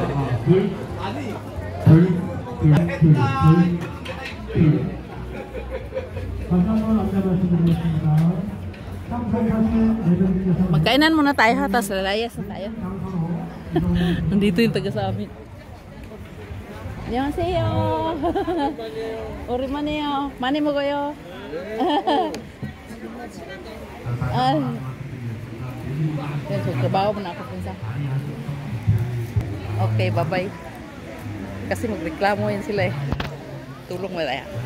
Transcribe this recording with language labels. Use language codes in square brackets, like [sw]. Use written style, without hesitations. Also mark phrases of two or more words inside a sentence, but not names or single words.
[tl] Magkainan muna tayo ha, tapos lalayas na tayo. Nandito yung taga sa amin. [ko] 안녕하세요. 오랜만이에요. 많이 먹어요. [tl] Trabaho mo na ako pinsa. [en] Okay, bye-bye. [tl] Kasi magreklamo yan sila eh. Tulong mo tayo.